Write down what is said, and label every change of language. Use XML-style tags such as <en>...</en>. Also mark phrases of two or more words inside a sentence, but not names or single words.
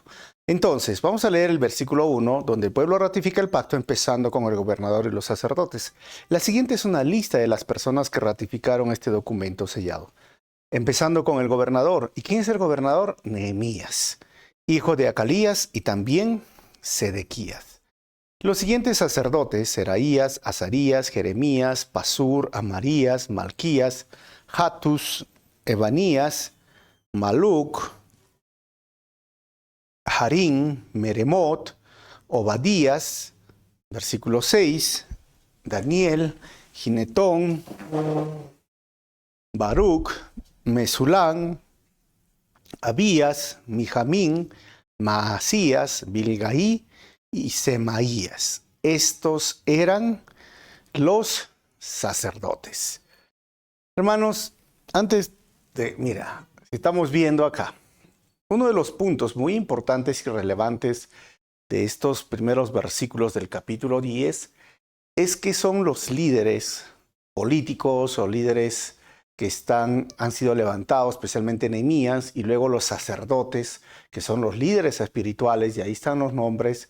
<es>Entonces, vamos a leer el versículo 1, donde el pueblo ratifica el pacto empezando con el gobernador y los sacerdotes. La siguiente es una lista de las personas que ratificaron este documento sellado. Empezando con el gobernador. ¿Y quién es el gobernador? Nehemías, hijo de Acalías, y también Sedequías. Los siguientes sacerdotes: Seraías, Azarías, Jeremías, Pasur, Amarías, Malquías, Hattus, Ebanías, Maluc, Harim, Meremot, Obadías, versículo 6, Daniel, Ginetón, Baruch, Mesulán, Abías, Mijamín, Maasías, Bilgaí y Semaías. Estos eran los sacerdotes. Hermanos, estamos viendo acá, uno de los puntos muy importantes y relevantes de estos primeros versículos del capítulo 10 es que son los líderes políticos o líderes que han sido levantados, especialmente Nehemías, y luego los sacerdotes, que son los líderes espirituales, y ahí están los nombres.</es>